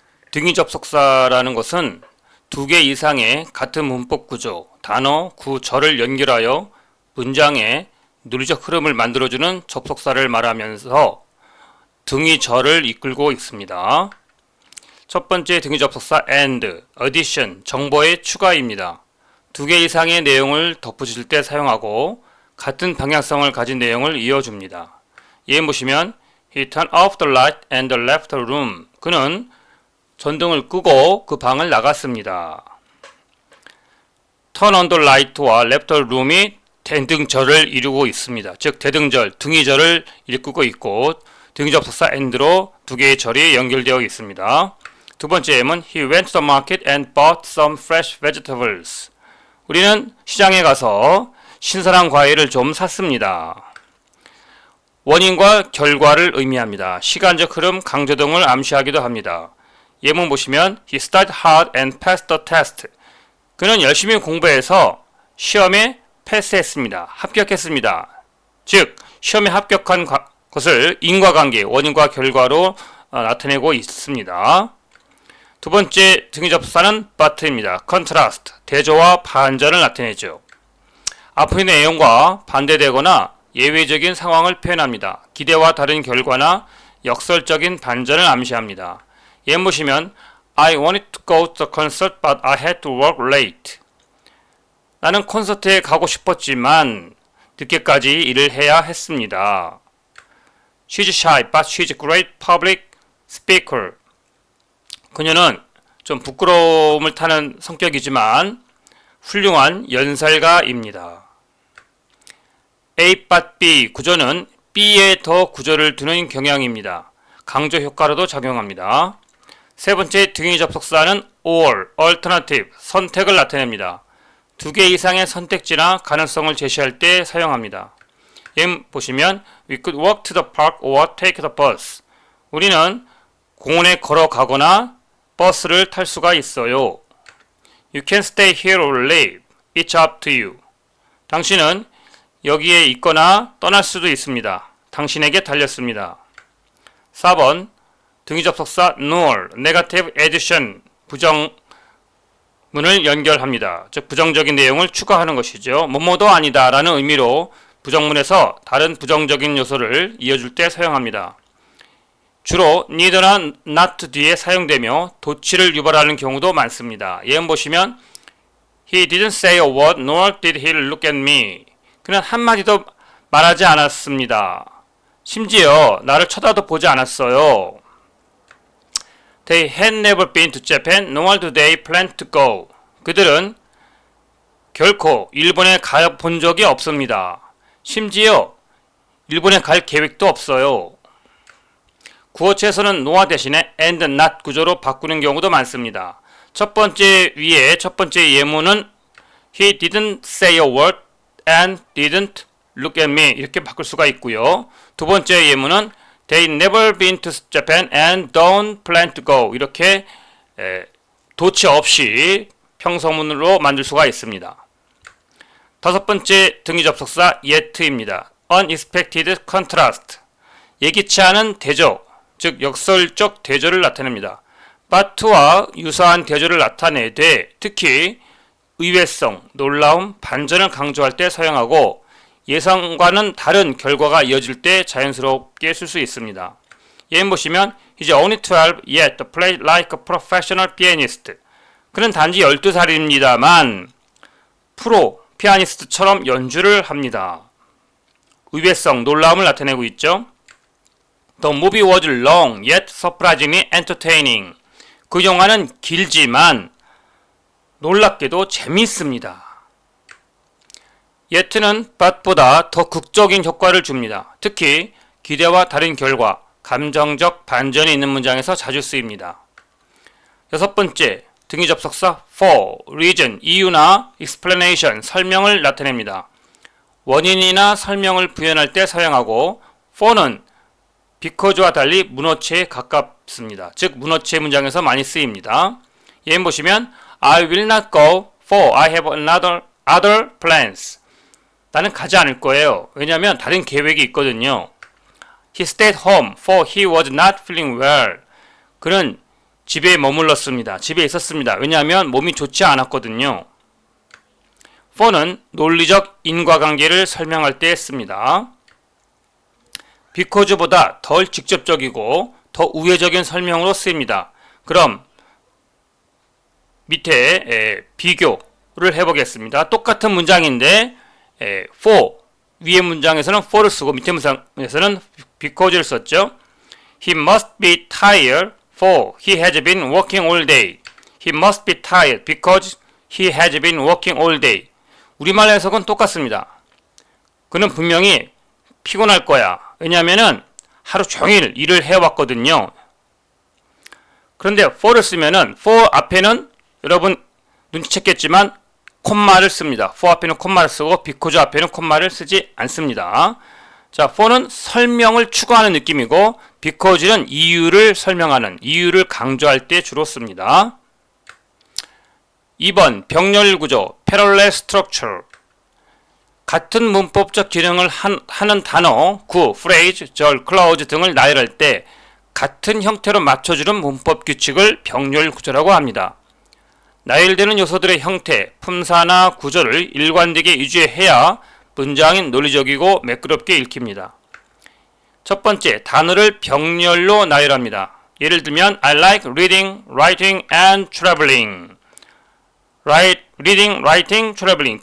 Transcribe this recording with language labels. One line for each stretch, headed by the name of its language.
Korean: 등위 접속사라는 것은 두 개 이상의 같은 문법 구조, 단어, 구, 절을 연결하여 문장의 논리적 흐름을 만들어주는 접속사를 말하면서 등위 절을 이끌고 있습니다. 첫 번째 등위 접속사 and, addition, 정보의 추가입니다. 두 개 이상의 내용을 덧붙일 때 사용하고 같은 방향성을 가진 내용을 이어줍니다. 예문 보시면
English: He turned off the light and left the room.
Korean: 그는 전등을 끄고 그 방을 나갔습니다.
English: Turn on the light와 left the room이
Korean: 대등절을 이루고 있습니다. 즉 대등절, 등위절을 이끌고 있고 등위 접속사 and로 두 개의 절이 연결되어 있습니다. 두 번째 예문
English: He went to the market and bought some fresh vegetables.
Korean: 우리는 시장에 가서 신선한 과일을 좀 샀습니다. 원인과 결과를 의미합니다. 시간적 흐름, 강조 등을 암시하기도 합니다. 예문 보시면
English: He studied hard and passed the test.
Korean: 그는 열심히 공부해서 시험에 패스했습니다. 합격했습니다. 즉 시험에 합격한 것을 인과관계, 원인과 결과로 나타내고 있습니다. 두 번째 등위 접속사는 but입니다. contrast, 대조와 반전을 나타내죠. 앞의 내용과 반대되거나 예외적인 상황을 표현합니다. 기대와 다른 결과나 역설적인 반전을 암시합니다. 예문 보시면
English: I wanted to go to the concert but I had to work late.
Korean: 나는 콘서트에 가고 싶었지만 늦게까지 일을 해야 했습니다.
English: She's shy but she's a great public speaker.
Korean: 그녀는 좀 부끄러움을 타는 성격이지만 훌륭한 연설가입니다. A but B 구조는 B에 더 구조를 두는 경향입니다. 강조 효과로도 작용합니다. 세 번째 등위 접속사는 or, alternative, 선택을 나타냅니다. 두 개 이상의 선택지나 가능성을 제시할 때 사용합니다. 예문 보시면
English: We could walk to the park or take the bus.
Korean: 우리는 공원에 걸어가거나 버스를 탈 수가 있어요.
English: You can stay here or leave. It's up to you.
Korean: 당신은 여기에 있거나 떠날 수도 있습니다. 당신에게 달렸습니다. 4번 등위 접속사 nor, negative addition, 부정문을 연결합니다. 즉 부정적인 내용을 추가하는 것이죠. 뭐뭐도 아니다 라는 의미로 부정문에서 다른 부정적인 요소를 이어줄 때 사용합니다. 주로 neither나 not 뒤에 사용되며 도치를 유발하는 경우도 많습니다. 예문 보시면
English: He didn't say a word nor did he look at me.
Korean: 그는 한마디도 말하지 않았습니다. 심지어 나를 쳐다도 보지 않았어요.
English: They had never been to Japan nor do they plan to go.
Korean: 그들은 결코 일본에 가본 적이 없습니다. 심지어 일본에 갈 계획도 없어요. 구어체에서는 nor 대신에 and not 구조로 바꾸는 경우도 많습니다. 첫 번째 예문은
English: He didn't say a word and didn't look at me
Korean: 이렇게 바꿀 수가 있고요. 두 번째 예문은
English: They never been to Japan and don't plan to go
Korean: 이렇게 도치 없이 평서문으로 만들 수가 있습니다. 다섯 번째 등위 접속사 yet입니다.
English: Unexpected contrast
Korean: 예기치 않은 대조 즉 역설적 대조를 나타냅니다. but와 유사한 대조를 나타내되 특히 의외성, 놀라움, 반전을 강조할 때 사용하고 예상과는 다른 결과가 이어질 때 자연스럽게 쓸 수 있습니다. 예문 보시면
English: He's only 12 yet plays like a professional pianist.
Korean: 그는 단지 12살입니다만 프로 피아니스트처럼 연주를 합니다. 의외성, 놀라움을 나타내고 있죠.
English: The movie was long yet surprisingly entertaining.
Korean: 그 영화는 길지만 놀랍게도 재미있습니다. yet는 but보다 더 극적인 효과를 줍니다. 특히 기대와 다른 결과, 감정적 반전이 있는 문장에서 자주 쓰입니다. 여섯 번째, 등위 접속사 for, reason, 이유나 explanation, 설명을 나타냅니다. 원인이나 설명을 부연할 때 사용하고 for는 because와 달리 문어체에 가깝습니다. 즉 문어체 문장에서 많이 쓰입니다. 예문 보시면
English: I will not go for I have other plans.
Korean: 나는 가지 않을 거예요. 왜냐하면 다른 계획이 있거든요.
English: He stayed home for he was not feeling well.
Korean: 그는 집에 머물렀습니다. 집에 있었습니다. 왜냐하면 몸이 좋지 않았거든요. for는 논리적 인과관계를 설명할 때 씁니다. because보다 덜 직접적이고 더 우회적인 설명으로 쓰입니다. 그럼 밑에 비교를 해보겠습니다. 똑같은 문장인데 for 위의 문장에서는 for를 쓰고 밑에 문장에서는 because를 썼죠.
English: He must be tired for he has been working all day. He must be tired because he has been working all day.
Korean: 우리말 해석은 똑같습니다. 그는 분명히 피곤할 거야. 왜냐하면은 하루 종일 일을 해왔거든요. 그런데 for를 쓰면은 for 앞에는 여러분 눈치챘겠지만 콤마를 씁니다. for 앞에는 콤마를 쓰고 because 앞에는 콤마를 쓰지 않습니다. 자, for는 설명을 추구하는 느낌이고 because는 이유를 설명하는, 이유를 강조할 때 주로 씁니다. 2번 병렬 구조 parallel structure. 같은 문법적 기능을 하는 단어, 구, phrase, 절, clause 등을 나열할 때 같은 형태로 맞춰주는 문법 규칙을 병렬 구조라고 합니다. 나열되는 요소들의 형태, 품사나 구조를 일관되게 유지해야 문장이 논리적이고 매끄럽게 읽힙니다. 첫 번째, 단어를 병렬로 나열합니다. 예를 들면
English: I like reading, writing, and traveling. reading, writing, traveling.